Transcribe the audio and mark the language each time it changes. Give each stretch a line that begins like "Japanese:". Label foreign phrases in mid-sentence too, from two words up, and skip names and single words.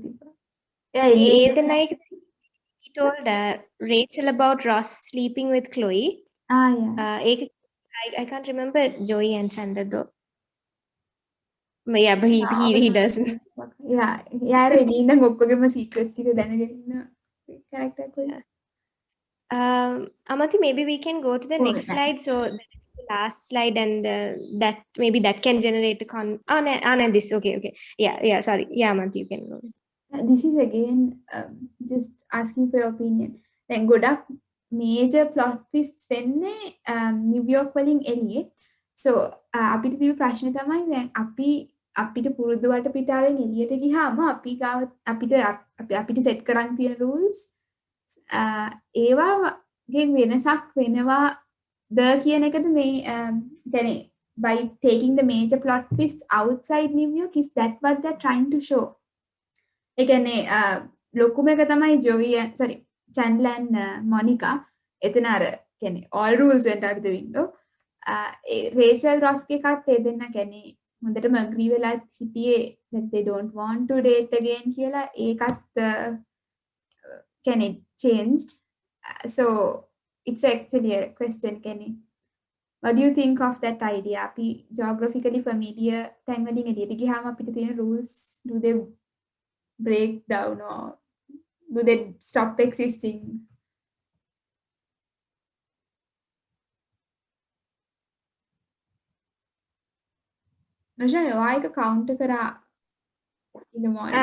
English: Yeah, Then he told Rachel about Ross sleeping with Chloe. yeah. I can't remember Joey and Chandler though. But yeah, but he doesn't.
Sinhala: Yeah, Elena ඔක්කොගෙම secrets ටික දැනගෙන ඉන්න character කොයි.
English: Amanti, maybe we can go to the next slide. So the last slide, and that maybe that can generate a this. Okay. Yeah. Sorry. Yeah, Amanti, you can go. This is again just asking for your opinion.
Sinhala: Then ගොඩක්
English: major plot twists
Sinhala: වෙන්නේ New York වලින් එළියේ. So අපිට තිබු ප්‍රශ්නේ තමයි දැන් අපිට පුරුදු වටපිටාවෙන් එළියට ගියාම අපිට set කරන් තියෙන rules ඒවාගෙන් වෙනසක් වෙනවාද කියන එකද මේ කියන්නේ
English: by taking the major plot twists outside New York, is that what they're trying to show?
Sinhala: ඒ කියන්නේ ලොකුම එක තමයි
English: Joey and sorry Chandler and Monica
Sinhala: එතන අර කියන්නේ
English: all rules went out the window.
Sinhala: Rachel Ross ගේ එකත් ඒ දෙන්න කියන්නේ හොඳටම agree වෙලා හිටියේ
English: that they don't want to date again
Sinhala: කියලා ඒකත් කියන්නේ changed.
English: So it's actually a question, Kenny. What do you think of that idea?
Sinhala: අපි
English: geographically familiar
Sinhala: තැන් වලින් එළියට ගියාම අපිට තියෙන rules,
English: do they break down or do they stop existing? Nasha, why the counter kara in the morning?